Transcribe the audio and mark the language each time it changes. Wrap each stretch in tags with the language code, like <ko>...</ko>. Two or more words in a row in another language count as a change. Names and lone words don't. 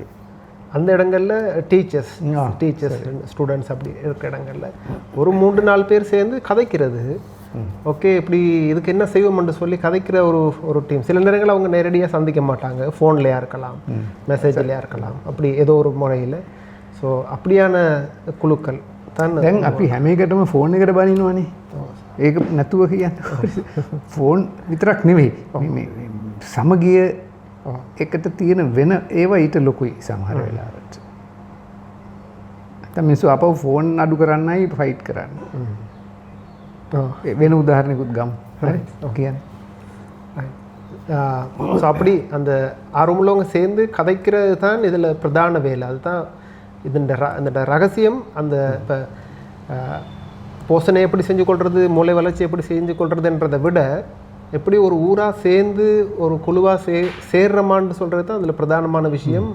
<ta>அந்த இடங்களில் டீச்சர்ஸ் ஸ்டூடெண்ட்ஸ் அப்படி இருக்கிற இடங்களில் ஒரு 3-4 பேர் சேர்ந்து கதைக்கிறது. ஓகே, இப்படி இதுக்கு என்ன செய்வோம்னு சொல்லி கதைக்கிற ஒரு டீம். சில நேரங்கள் அவங்க நேரடியாக சந்திக்க மாட்டாங்க, ஃபோன்லையா இருக்கலாம், மெசேஜ்லையா இருக்கலாம், அப்படி ஏதோ ஒரு முறையில். ஸோ அப்படியான குழுக்கள் தான்.</ta> <si>දැන් අපි හැම එකටම ෆෝන් එකට බනිනවනේ. ඒක නැතුව කියන්නේ ෆෝන් විතරක් නෙවෙයි. මේ සමගිය එකට තියෙන වෙන ඒවා ඊට ලොකුයි සමහර වෙලාවට. නැත්නම් මිනිස්සු අපව ෆෝන් අඩු කරන්නයි ෆයිට් කරන්නේ. වෙන උදාහරණයකුත් ගමු. හරි කියන්නේ.</si> <ta>ஸோ அப்படி அந்த ஆர்வமுள்ளவங்க சேர்ந்து கதைக்கிறது தான் இதில் பிரதான வேலை. அதுதான் இந்த ரகசியம். அந்த இப்போ போஷனை எப்படி செஞ்சு கொள்வது, மூளை வளர்ச்சி எப்படி செஞ்சு கொள்வதுன்றதை விட எப்படி ஒரு ஊராக சேர்ந்து ஒரு குழுவாக சேர்றமான்னு சொல்கிறது தான் அதில் பிரதானமான விஷயம்.</ta>